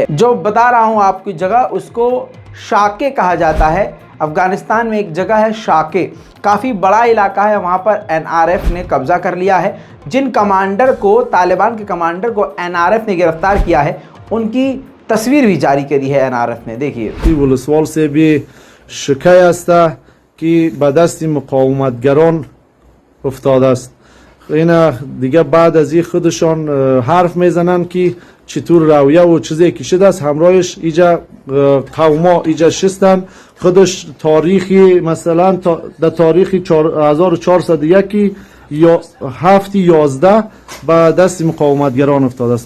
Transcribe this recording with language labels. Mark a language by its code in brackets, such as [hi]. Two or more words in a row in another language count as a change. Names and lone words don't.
[hi] जो बता रहा हूँ आपकी जगह, उसको शाके कहा जाता है। अफ़गानिस्तान में एक जगह है शाके, काफ़ी बड़ा इलाका है, वहाँ पर NRF ने कब्जा कर लिया है। जिन कमांडर को, तालिबान के कमांडर को NRF ने गिरफ्तार किया है, उनकी तस्वीर भी जारी करी है NRF ने। देखिए, [fa] که به دست مقاومتگران افتاده است. اینا دیگه بعد از این خودشان حرف میزنن که چطور رویه و چیزی که شده است، همراهش ایجا قوما ایجا شستن. خودش تاریخی مثلا در تاریخ 1401 یا 7/11 به دست مقاومتگران افتاده است.